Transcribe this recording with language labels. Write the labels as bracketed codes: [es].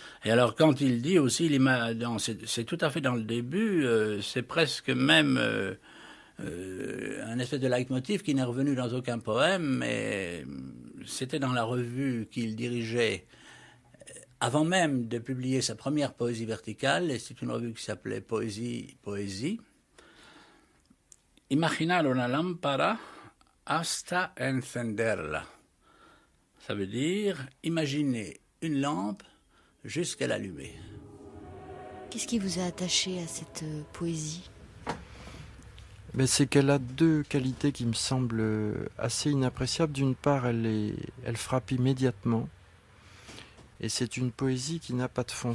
[fr] Et alors quand il dit aussi, c'est tout à fait dans le début, c'est presque même un espèce de leitmotiv qui n'est revenu dans aucun poème, mais c'était dans la revue qu'il dirigeait avant même de publier sa première poésie verticale, et c'est une revue qui s'appelait Poésie. [es] Imaginar una lámpara hasta encenderla. [fr] Ça veut dire imaginer une lampe jusqu'à l'allumer. Qu'est-ce qui vous a attaché à cette poésie ? Mais c'est qu'elle a deux qualités qui me semblent assez inappréciables. D'une part, elle frappe immédiatement. Et c'est une poésie qui n'a pas de fond.